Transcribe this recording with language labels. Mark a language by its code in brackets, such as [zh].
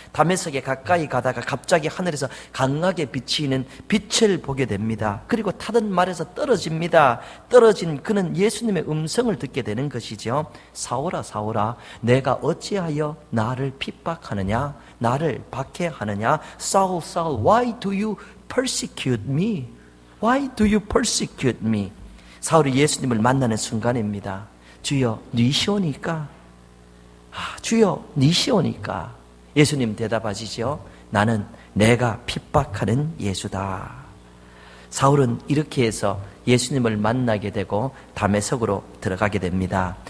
[ko] 다메섹에 가까이 가다가 갑자기 하늘에서 강하게 비치는 빛을 보게 됩니다. 그리고 타던 말에서 떨어집니다. 떨어진 그는 예수님의 음성을 듣게 되는 것이죠. 사울아, 사울아, 내가 어찌하여 나를 핍박하느냐, 나를 박해하느냐. [en] Saul, Saul, why do you persecute me? Why do you persecute me? [ko] 사울이 예수님을 만나는 순간입니다. 주여, 니시오니까? 주여, 니시오니까? 예수님 대답하시죠. 나는 내가 핍박하는 예수다. 사울은 이렇게 해서 예수님을 만나게 되고 다메섹으로 들어가게 됩니다.